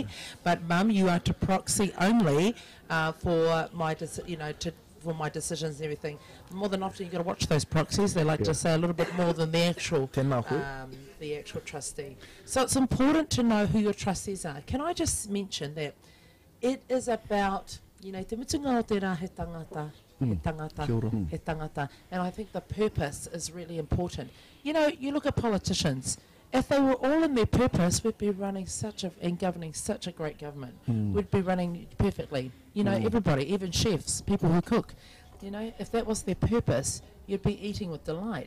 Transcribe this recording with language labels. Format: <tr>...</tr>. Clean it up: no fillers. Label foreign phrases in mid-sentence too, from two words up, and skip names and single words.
<en>But Mum, you are to proxy only for my for my decisions and everything. More than often, you've got to watch those proxies. They like to say a little bit more than the actual trustee. So it's important to know who your trustees are. Can I just mention that it is about,</en> <mi>te mutunga o te rā he tangata, he tangata,</mi> <en>and I think the purpose is really important. You look at politicians. If they were all in their purpose, we'd be running and governing such a great government. We'd be running perfectly. Everybody, even chefs, people who cook. If that was their purpose, you'd be eating with delight.</en>